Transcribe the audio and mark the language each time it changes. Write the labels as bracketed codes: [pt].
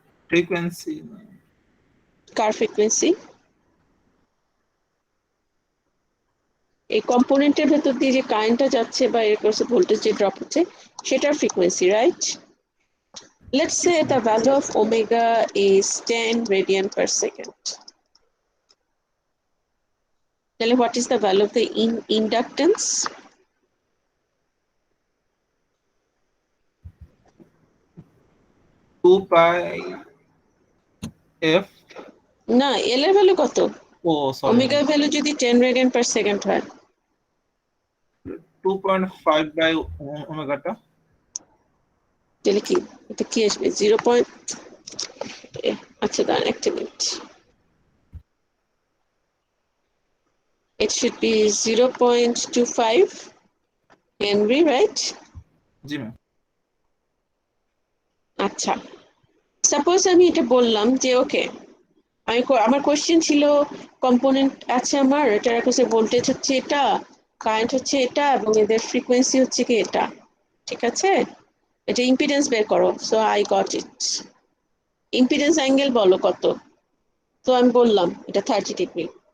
[bn] Frequency. কার frequency? এই কম্পোনেন্টের ভেতর দিয়ে যে কারেন্টটা যাচ্ছে বা এর কাছে ভোল্টেজ যে ড্রপ হচ্ছে সেটার frequency, right? [en] Let's say the value of omega is 10 radian per second. Then what is the value of the inductance? Two pi F. [bn] না, এল এর ভ্যালু কত? ও সরি, ওমেগা ভ্যালু যদি 10 radian per second হয়, 2.5/ওমেগাটা। তাহলে কি এটা কি আসবে? 0. আচ্ছা দাঁড়ান একটা minute, [en] it should be 0.25 Henry, right? [bn] G ma'am. আচ্ছা, সাপোজ আমি এটা বললাম যে ওকে, আমার কোশ্চেন ছিল কম্পোনেন্ট আছে আমার, এটার কাছে ভোল্টেজ হচ্ছে এটা, কারেন্ট হচ্ছে এটা, এবং এদের ফ্রিকোয়েন্সি হচ্ছে কি এটা, ঠিক আছে? এটা ইম্পিডেন্স বের করো, [en] So I got it. [bn] Impedance angle বলো কত? তো আমি বললাম এটা 30 ডিগ্রি।